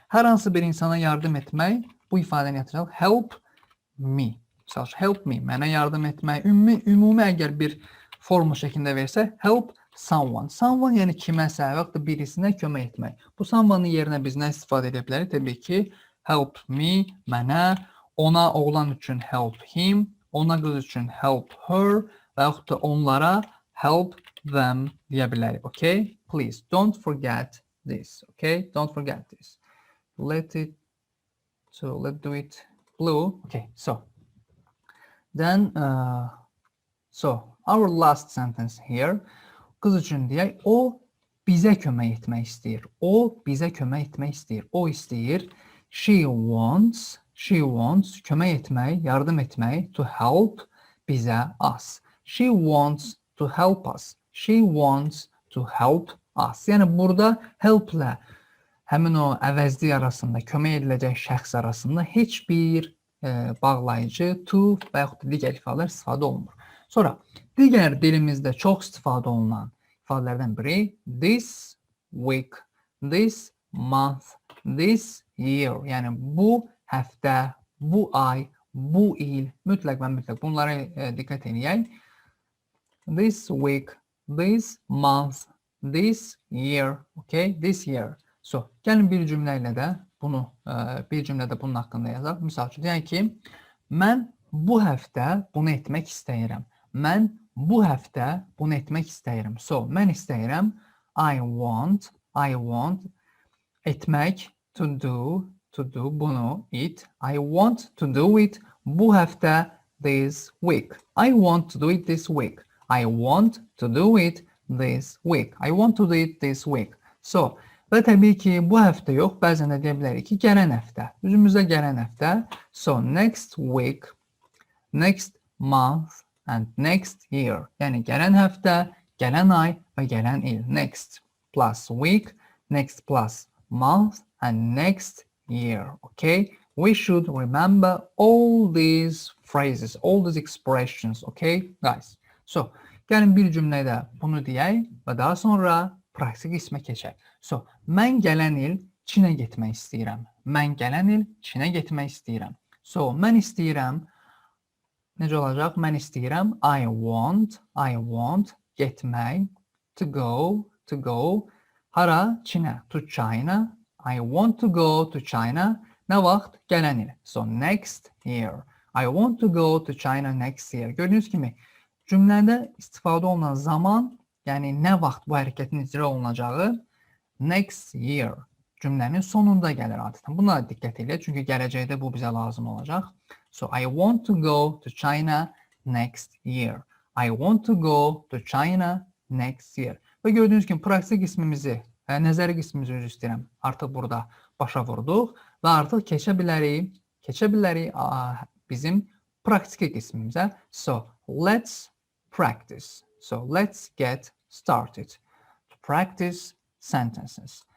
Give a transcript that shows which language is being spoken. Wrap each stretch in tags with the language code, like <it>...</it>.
<az>Hər hansı bir insana yardım etmək, bu ifadəni yatıraq,</az> <en>help me. Help me,</en> <az>mənə yardım etmək. Ümumi əgər bir formu şəklində versə,</az> <en>help someone.</en> <az>Someone yəni kiməsə və yaxud da birisinə kömək etmək. Bu someone'ın yerinə biz nə istifadə edə bilərik? Təbii ki,</az> <en>help me,</en> <az>mənə, ona, oğlan üçün</az> <en>help him,</en> <az>ona, qız üçün</az> <en>help her</en> <az>və yaxud da onlara</az> <en>help them</en> <az>deyə bilərik.</az> <en>Okay? Please, don't forget this. Okay? Don't forget this. Let's do it blue. Okay, so then, our last sentence here.</en> <az>Qız üçün deyək, o bizə kömək etmək istəyir. O bizə kömək etmək istəyir. O istəyir.</az> <en>She wants,</en> <az>kömək etmək, yardım etmək,</az> <en>to help</en> <az>bizə,</az> <en>us. She wants to help us. She wants to help us.</en> <az>Yəni burada help-lə həmin o əvəzlik arasında, kömək ediləcək şəxs arasında heç bir bağlayıcı, to və yaxud da digər ifadələr istifadə olunmur. Sonra, digər dilimizdə çox istifadə olunan ifadələrdən biri</az> <en>this week. this month, this year.</en> <az>Yəni bu həftə, bu ay, bu il, mütləq və mütləq bunlara diqqət edək.</az> <en>This week, this month, this year, okay? This year.</en> <az>So, gəlin bir cümlə ilə də bir cümlədə bunun haqqında yazaq. Misal üçün, deyək ki, mən bu həftə bunu etmək istəyirəm. Mən bu həftə bunu etmək istəyirəm. So, mən istəyirəm,</az> <en>I want,</en> <az>etmək,</az> <en>to do</en> <az>bunu,</az> <en>it. I want to do it</en> <az>bu həftə,</az> <en>this week. I want to do it this week. I want to do it this week. I want to do it this week. So,</en> <az>və təbii ki, bu həftə yox, bəzən də deyə bilərik ki, gələn həftə. Üzümüzdə gələn həftə.</az> <en>So, next week, next month, and next year.</en> <az>Yəni, gələn həftə, gələn ay və gələn il.</az> <en>Next plus week, next plus month, and next year. Okay? We should remember all these phrases, all these expressions. Okay, guys?</en> <az>So, gəlin bir cümlədə bunu deyək və daha sonra praktik qismə keçək. So, mən gələn il Çinə getmək istəyirəm. Mən gələn il Çinə getmək istəyirəm. So, mən istəyirəm, necə olacaq? Mən istəyirəm,</az> <en>I want,</en> <az>getmək,</az> <en>to go,</en> <az>hara? Çinə,</az> <en>to China. I want to go to China.</en> <az>Nə vaxt? Gələn il.</az> <en>So, next year. I want to go to China next year.</en> <az>Gördüyünüz kimi, cümlədə istifadə olunan zaman, yəni nə vaxt bu hərəkətin icra olunacağı,</az> <en>next year</en> <az>cümlənin sonunda gəlir adətən. Buna diqqət edək, çünki gələcəkdə bu bizə lazım olacaq.</az> <en>So, I want to go to China next year. I want to go to China next year.</en> <az>Və gördüyünüz kimi, praktik qismimizi, nəzəri qismimizi üzr istəyirəm, artıq burada başa vurduq və artıq keçə bilərik bizim praktiki qismimizə.</az> <en>So, let's practice. So, let's get started to practice sentences.</en>